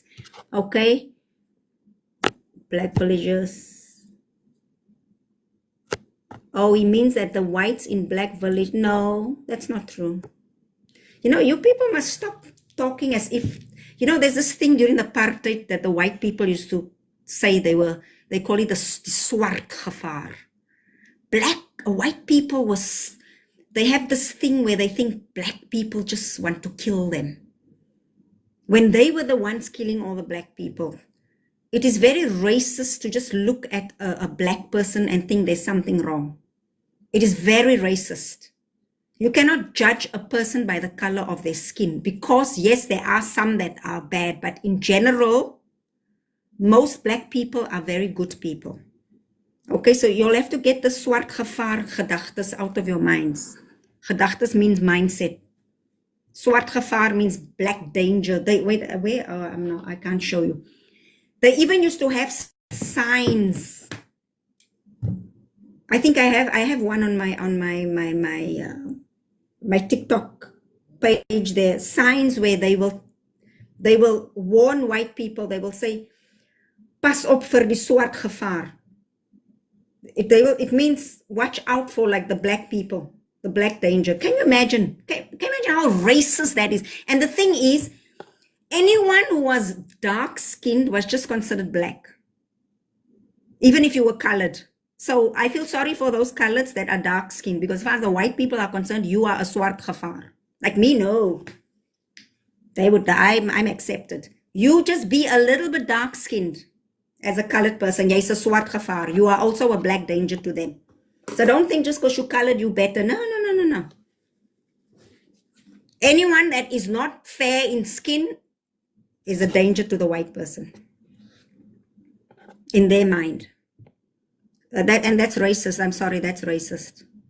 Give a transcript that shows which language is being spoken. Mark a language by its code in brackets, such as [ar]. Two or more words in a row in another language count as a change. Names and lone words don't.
[en] Okay, black villagers. Oh, it means that the whites in black village. No, that's not true. You people must stop talking as if, there's this thing during the apartheid that the white people used to say they call it the [af] swart gevaar. [en] White people they have this thing where they think black people just want to kill them. When they were the ones killing all the black people. It is very racist to just look at a black person and think there's something wrong. It is very racist. You cannot judge a person by the color of their skin because, yes, there are some that are bad, but in general, most black people are very good people. Okay, so you'll have to get the [af] swart gevaar gedagtes [en] out of your minds. Gedagtes means mindset. [af] Swart gevaar [en] means black danger. I can't show you. They even used to have signs. I think I have one on my TikTok page there, signs where they will warn white people. They will say, [af] "Pas op vir die swart gevaar." [en] It means watch out for like the black people, the black danger. Can you imagine? Can you imagine how racist that is? And the thing is, anyone who was dark skinned was just considered black, even if you were colored. So I feel sorry for those coloreds that are dark skinned because as far as the white people are concerned, you are a [af] swart gevaar. [en] Like me, no. They would die. I'm accepted. You just be a little bit dark skinned as a colored person. [af] Jy's a swart gevaar. [en] You are also a black danger to them. So don't think just because you colored you better. No. Anyone that is not fair in skin is a danger to the white person in their mind. That's racist. I'm sorry, that's racist.